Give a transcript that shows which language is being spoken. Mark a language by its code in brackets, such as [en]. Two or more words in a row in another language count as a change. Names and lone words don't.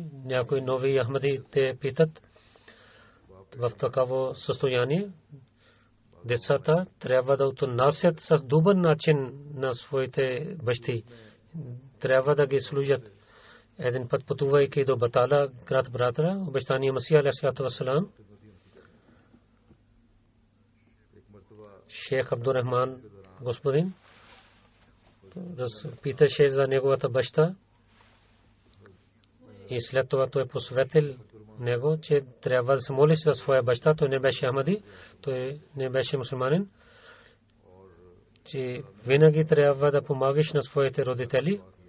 [bg] Някои нови ахмади те питат в такава състояние. Децата трябва да отнасят с добър начин на своите бащи. Трябва да ги служат. Един път пътувайки до Батала, град Братра, обещания Масия [ar] عليه والسلام, [bg] Шейх Абдурахман господин питаше за неговата баща и след това той посветил него, че трябва да се моли за своя баща. Той не беше ахмади, той не беше мусулманин, че винаги трябва да помагаш на своите родители.